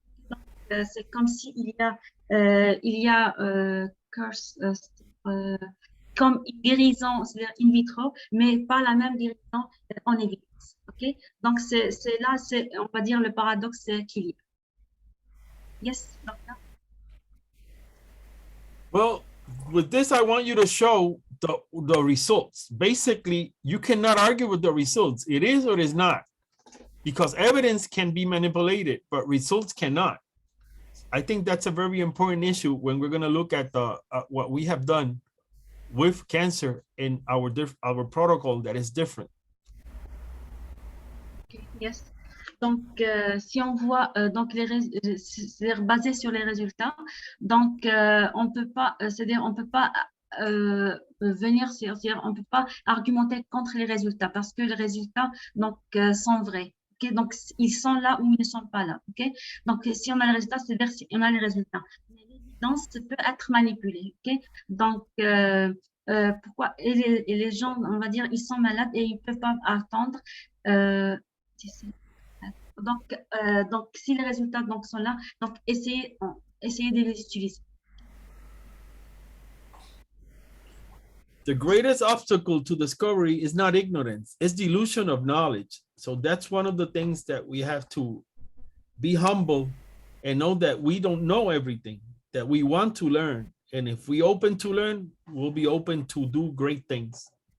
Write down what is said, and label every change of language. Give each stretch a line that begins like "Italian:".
French: Donc, c'est comme s'il y a curse, comme guérison, c'est-à-dire in vitro, mais pas la même guérison en évidence. Ok, donc c'est là, on va dire le paradoxe qu'il y a.
English: Yes, doctor. Well, with this, I want you to show the results. Basically, you cannot argue with the results. It is or it is not, because evidence can be manipulated, but results cannot. I think that's a very important issue when we're going to look at what we have done with cancer in our protocol that is different. Okay, yes.
French: Donc, si on voit donc c'est basé sur les résultats, donc on peut pas, c'est-à-dire on peut pas venir, c'est-à-dire on peut pas argumenter contre les résultats parce que les résultats donc sont vrais. Okay? Donc ils sont là ou ils ne sont pas là. Okay? Donc si on a les résultats, c'est-à-dire si on a les résultats. Mais l'évidence peut être manipulée. Okay? Donc pourquoi et les gens, on va dire, ils sont malades et ils peuvent pas attendre. Donc, si les résultats donc, sont là, donc essayez de les utiliser.
English: The greatest obstacle to discovery is not ignorance, it's delusion of knowledge. So that's one of the things that we have to be humble and know that we don't know everything, that we want to learn. And if we open to learn, we'll be open to do great things.